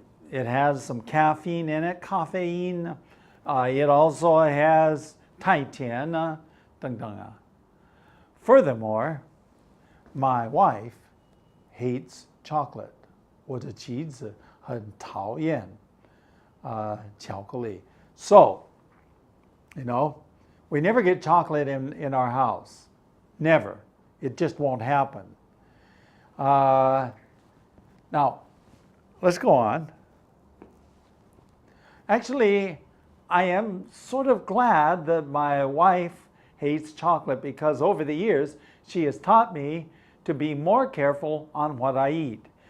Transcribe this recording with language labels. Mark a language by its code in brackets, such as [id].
[en] It has some caffeine in it, caffeine. It also has [zh] 太甜啊, 等等啊. [en] Furthermore, my wife hates chocolate. [zh] 我的妻子很讨厌巧克力. [en] So, you know, we never get chocolate in our house. Never. It just won't happen. Now, let's go on. Actually, I am sort of glad that my wife hates chocolate because over the years, she has taught me to be more careful on what I eat.